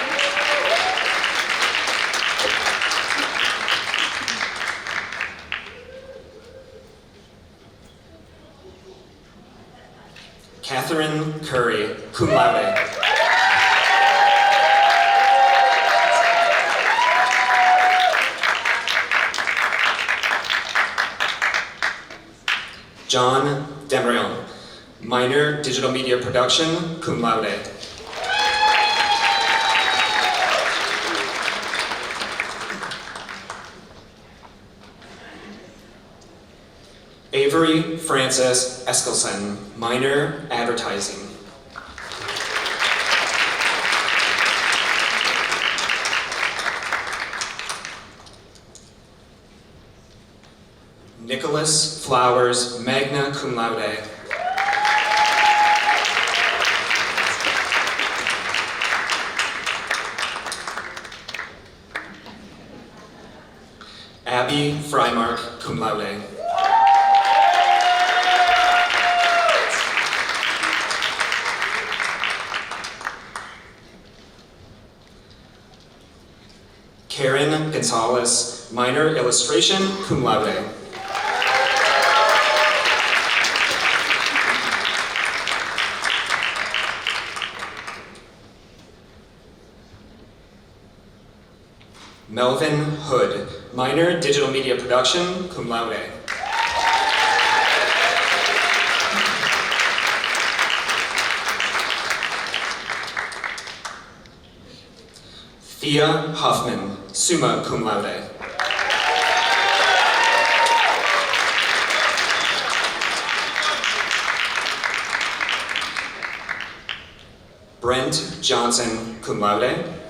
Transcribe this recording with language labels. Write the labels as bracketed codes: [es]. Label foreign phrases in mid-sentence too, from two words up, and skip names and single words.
[la] Catherine Curry, cum laude. [en] John Demrion, minor digital media production, [la] cum laude. [en] Avery Frances Eskelsen, minor advertising. Nicholas Flowers, [la] magna cum laude. Abby Freimark, cum laude. [en] Karen Gonzalez, minor illustration, [la] cum laude. [en] Melvin Hood, minor digital media production, [la] cum laude. Thea Huffman, summa cum laude. Brent Johnson, cum laude.